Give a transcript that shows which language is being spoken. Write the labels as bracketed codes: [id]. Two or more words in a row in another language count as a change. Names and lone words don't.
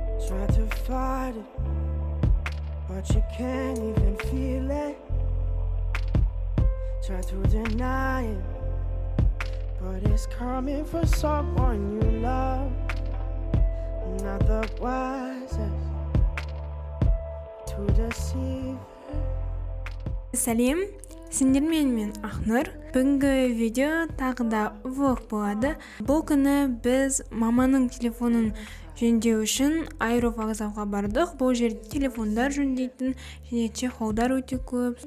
[en] Try to fight it, but you can't even feel it. Try to deny it, but it's coming for someone you love. Not the wisest to deceive. [kk] Салем, сендер мен Ақнұр. Бүгінгі видео тағы да влог болады. Бұл күні біз маманың телефонын жөндеу үшін аэровокзалға бардық. Бұл жерде телефондар жөндейтін және чехолдар өте көп.